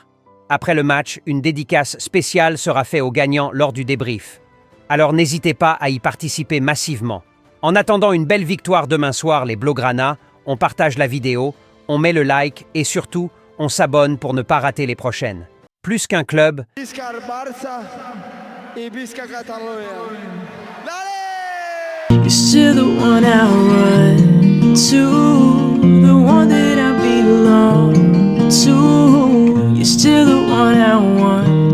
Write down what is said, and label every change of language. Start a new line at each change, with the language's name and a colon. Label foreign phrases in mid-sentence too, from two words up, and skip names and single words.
French: Après le match, une dédicace spéciale sera faite aux gagnants lors du débrief. Alors n'hésitez pas à y participer massivement. En attendant une belle victoire demain soir, les Blaugrana, on partage la vidéo, on met le like et surtout, on s'abonne pour ne pas rater les prochaines. Plus qu'un club,
Catalan: Visca el Barça y visca Catalunya.
English: You're still the one I run to, the one that I belong to. You're still the one I want.